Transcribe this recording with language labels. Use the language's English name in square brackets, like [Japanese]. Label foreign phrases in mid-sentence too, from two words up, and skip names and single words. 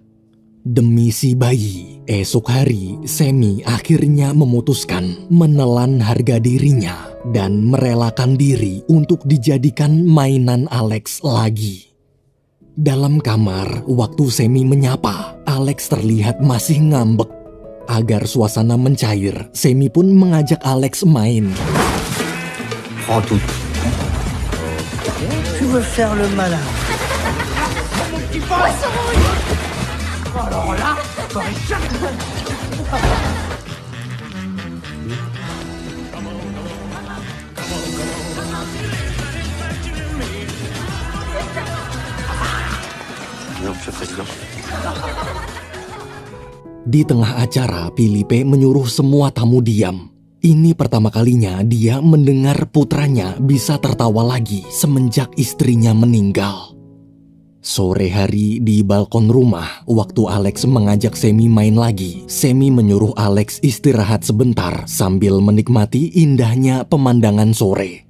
[Indonesian] Demi si bayi, esok hari Semi akhirnya memutuskan menelan harga dirinya dan merelakan diri untuk dijadikan mainan Alex lagi. Dalam kamar, waktu Semi menyapa, Alex terlihat masih ngambek. Agar suasana mencair, Semi pun mengajak Alex main. [French] Prends tout. Tu veux faire le malin? Mon petit poisson rouge. Alors là, t'aurais jamais... Non, Monsieur le Président. [Indonesian] Di tengah acara, Philippe menyuruh semua tamu diam. Ini pertama kalinya dia mendengar putranya bisa tertawa lagi semenjak istrinya meninggal. Sore hari di balkon rumah, waktu Alex mengajak Semi main lagi, Semi menyuruh Alex istirahat sebentar sambil menikmati indahnya pemandangan sore.